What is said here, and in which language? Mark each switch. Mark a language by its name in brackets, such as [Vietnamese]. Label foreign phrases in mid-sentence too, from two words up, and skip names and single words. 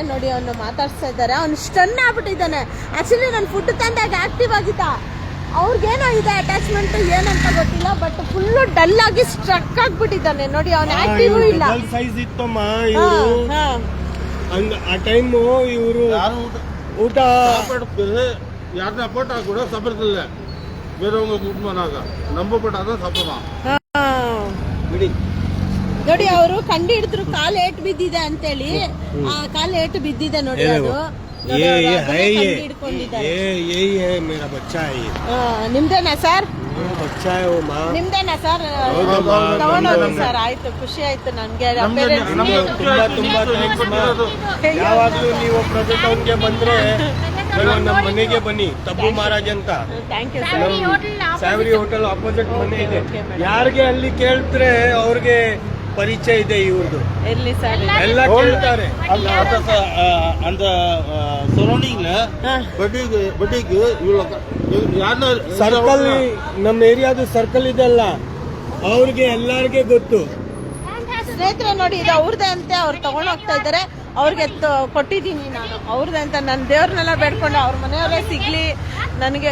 [Kannada] ನೋಡಿ ಅವನು ಮಾತಾಡ್ಸ್ತಾ ಇದ್ದಾರೆ. ಅವ್ನು ಸ್ಟನ್ ಆಗ್ಬಿಟ್ಟಿದ್ದಾನೆ. ಆಕ್ಚುಲಿ ನಾನು ಫುಡ್ ತಂದಾಗ ಆಕ್ಟಿವ್ ಆಗಿದ್ದ. ಅವ್ರಿಗೇನೋ ಇದೆ ಅಟ್ಯಾಚ್ಮೆಂಟ್ ಏನಂತ ಗೊತ್ತಿಲ್ಲ, [English] but full dull [Kannada] ಆಗಿ ಸ್ಟ್ರಕ್ ಆಗ್ಬಿಟ್ಟಿದ್ದಾನೆ. ನೋಡಿ ಅವನು ಆಕ್ಟಿವ್ ಇಲ್ಲ. ಆ ಟೈಮ್ ಇವರು ಊಟ [Tamil] யாருன்னா போட்டா கூட சாப்பிட்றதில்ல, வேறவங்க கூட்டு போனாங்க. நம்ம போட்டாதான் சாப்பிடலாம். [Kannada] ನೋಡಿ ಅವರು ಕಂಡು ಹಿಡಿದ್ರು ಕಾಲು ಏಟು ಬಿದ್ದಿದೆ ಅಂತೇಳಿ. ಆ ಕಾಲು ಏಟು ಬಿದ್ದಿದೆ ನೋಡಿ. ಅದು ನಿಮ್ದೇನಾ ಸರ್? ನಿಮ್ದೇನಾ ಸರ್? ತಗೊಂಡೋಗಿ ಸರ್. ಆಯ್ತು, ಖುಷಿ ಆಯ್ತು ನನ್ಗೆ. ಯಾವಾಗ್ಲೂ ನೀವು ಪ್ರಜೆಟೌನ್ಗೆ ಬಂದ್ರೆ ನಮ್ಮ ಮನೆಗೆ ಬನ್ನಿ. ತಬ್ಬು ಮಹಾರಾಜ್ ಅಂತ ಸ್ಯಾವರಿ ಹೋಟೆಲ್ ಆಪೋಸಿಟ್ ಮನೆ ಇದೆ. ಯಾರಿಗೆ ಅಲ್ಲಿ ಕೇಳ್ತಾರೆ ಅವ್ರಿಗೆ ಪರಿಚಯ ಇದೆ ಇವ್ರದ್ದು. ಎಲ್ಲಿ ಸರ್? ಎಲ್ಲ ಕೇಳ್ತಾರೆ. [Tamil] அந்த சரௌண்டிங்ல ಬಡ್ಡಿಗೆ [Kannada] ಸರ್ಕಲ್, ನಮ್ಮ ಏರಿಯಾದ ಸರ್ಕಲ್ ಇದೆಲ್ಲ ಅವ್ರಿಗೆ ಎಲ್ಲಾರ್ಗೆ ಗೊತ್ತು. ಸ್ನೇಹಿತರೆ ನೋಡಿ, ಇದು ಅವ್ರದೇ ಅಂತೆ. ಅವ್ರು ತಗೊಂಡ್ ಹೋಗ್ತಾ ಇದ್ದಾರೆ. ಅವ್ರಿಗೆ ಕೊಟ್ಟಿದ್ದೀನಿ ನಾನು. ಅವ್ರದೇ ಅಂತ. ನನ್ನ ದೇವ್ರನ್ನೆಲ್ಲ ಬೇಡ್ಕೊಂಡು ಅವ್ರ ಮನೆಯವರೇ ಸಿಗ್ಲಿ ನನಗೆ.